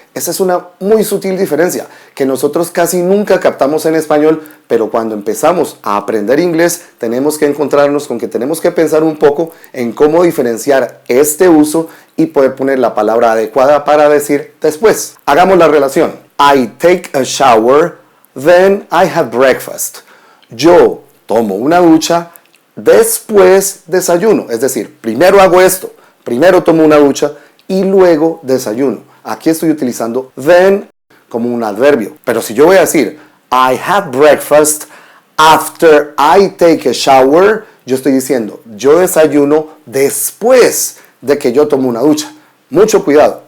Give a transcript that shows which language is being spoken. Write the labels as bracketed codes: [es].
[es] Esa es una muy sutil diferencia que nosotros casi nunca captamos en español, pero cuando empezamos a aprender inglés tenemos que encontrarnos con que tenemos que pensar un poco en cómo diferenciar este uso y poder poner la palabra adecuada para decir después. Hagamos la relación. [en] I take a shower, then I have breakfast. [es] Yo tomo una ducha, después desayuno. Es decir, primero hago esto, primero tomo una ducha y luego desayuno. Aquí estoy utilizando then como un adverbio. Pero si yo voy a decir [en] I have breakfast after I take a shower, [es] yo estoy diciendo yo desayuno después de que yo tomo una ducha. Mucho cuidado.